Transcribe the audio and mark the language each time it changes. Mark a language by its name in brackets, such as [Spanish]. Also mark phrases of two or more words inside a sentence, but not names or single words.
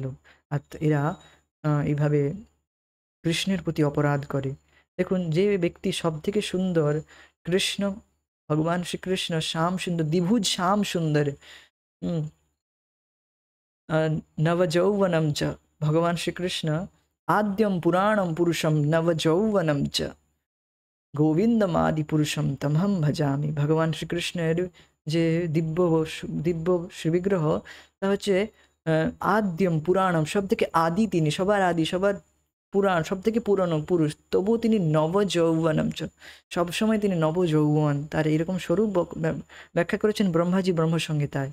[Bangla] আর এরা এইভাবে কৃষ্ণের প্রতি অপরাধ করে। দেখুন যে ব্যক্তি সব থেকে সুন্দর, কৃষ্ণ, ভগবান শ্রীকৃষ্ণ শ্যাম সুন্দর, দ্বিভুজ শ্যাম সুন্দর, হুম, [Sanskrit] নবযৌবনম চ, [Bangla] ভগবান শ্রীকৃষ্ণ [Sanskrit] আদ্যম পুরাণম পুরুষম নবযৌবনম চ গোবিন্দম আদি পুরুষম তমহম ভজামি। [Bangla] ভগবান শ্রীকৃষ্ণের যে দিব্য শ্রীবিগ্রহ, তা হচ্ছে [Sanskrit] আদ্যম পুরাণম, [Bangla] সব থেকে আদি, তিনি সবার আদি, সবার পুরাণ, সব থেকে পুরনো পুরুষ, তবুও তিনি [Sanskrit] নবযৌবনম চ, [Bangla] সবসময় তিনি নবযৌবন, তার এরকম স্বরূপ ব্যাখ্যা করেছেন ব্রহ্মাজি ব্রহ্মসংহিতায়।